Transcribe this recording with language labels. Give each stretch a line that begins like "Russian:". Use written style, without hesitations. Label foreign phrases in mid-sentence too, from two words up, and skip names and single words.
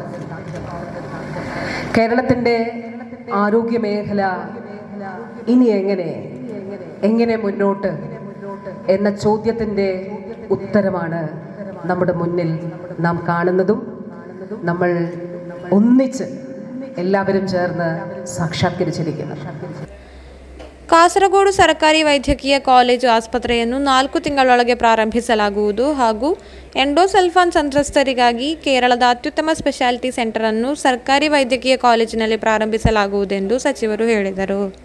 Malayalam: കേരളത്തിൻ്റെ ആരോഗ്യ മേഖല ഇനി എങ്ങനെ മുന്നോട്ട് എന്ന ചോദ്യത്തിൻ്റെ ഉത്തരമാണ് നമ്മുടെ മുന്നിൽ നാം കാണുന്നതും നമ്മൾ ഒന്നിച്ച് എല്ലാവരും ചേർന്ന് സാക്ഷാത്കരിച്ചിരിക്കുന്നു.
Kannada: ಕಾಸರಗೋಡು ಸರ್ಕಾರಿ ವೈದ್ಯಕೀಯ ಕಾಲೇಜು ಆಸ್ಪತ್ರೆಯನ್ನು 4 ತಿಂಗಳೊಳಗೆ ಪ್ರಾರಂಭಿಸಲಾಗುವುದು ಹಾಗೂ ಎಂಡೋಸಲ್ಫಾನ್ ಸಂತ್ರಸ್ತರಿಗಾಗಿ ಕೇರಳದ ಅತ್ಯುತ್ತಮ
English: specialty centre
Kannada: ಅನ್ನು ಸರ್ಕಾರಿ ವೈದ್ಯಕೀಯ ಕಾಲೇಜಿನಲ್ಲಿ ಪ್ರಾರಂಭಿಸಲಾಗುವುದೆಂದು ಸಚಿವರು ಹೇಳಿದರು.